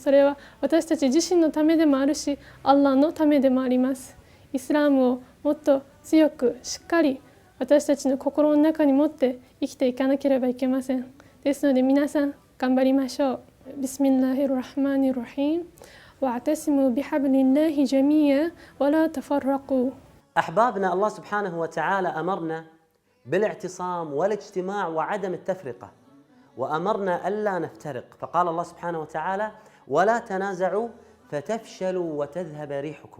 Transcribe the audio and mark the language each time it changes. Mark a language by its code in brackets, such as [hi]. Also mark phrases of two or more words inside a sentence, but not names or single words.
[ja] それは私たち自身のためでもあるし、アッラーのためでもあります。イスラームをもっと強くしっかり私たちの心の中に持って生きていかなければいけません。ですので皆さん頑張りましょう。 [ar] بسم الله الرحمن الرحيم واعتصموا بحبل الله جميعا ولا تفرقوا. أحبابنا، الله سبحانه وتعالى أمرنا بالاعتصام والاجتماع وعدم التفرقة، وأمرنا ألا نفترق، فقال الله سبحانه وتعالى: ولا تنازعوا فتفشلوا وتذهب ريحكم.